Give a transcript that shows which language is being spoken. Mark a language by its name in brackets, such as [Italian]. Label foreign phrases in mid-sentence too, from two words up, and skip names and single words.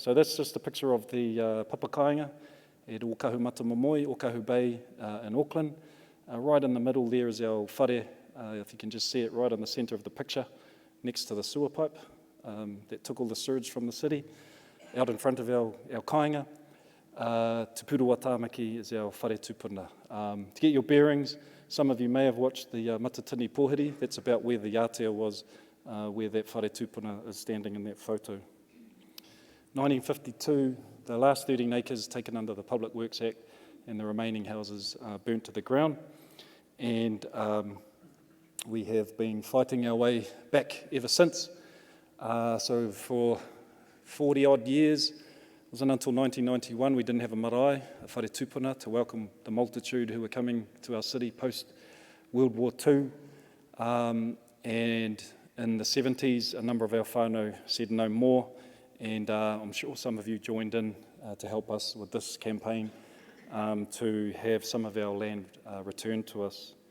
[English] So that's just a picture of the papakainga at Ōkahu Matamomoi, Ōkahu Bay in Auckland. Right in the middle there is our whare, if you can just see it right in the centre of the picture, next to the sewer pipe that took all the sewage from the city. Out in front of our kāinga, Te Purua Tāmaki is our [Māori] whare tūpuna. [English] To get your bearings, some of you may have watched the Matatini Pōhiri. That's about where the Aotea was, where that [Māori] whare tūpuna [English] is standing in that photo. 1952, the last 13 acres taken under the Public Works Act and the remaining houses burnt to the ground. And we have been fighting our way back ever since. So for 40 odd years, it wasn't until 1991 we didn't have a marae, a [Māori] whare tūpuna, [English] to welcome the multitude who were coming to our city post World War II. And In the 70s, a number of our whānau said no more, and I'm sure some of you joined in to help us with this campaign to have some of our land returned to us.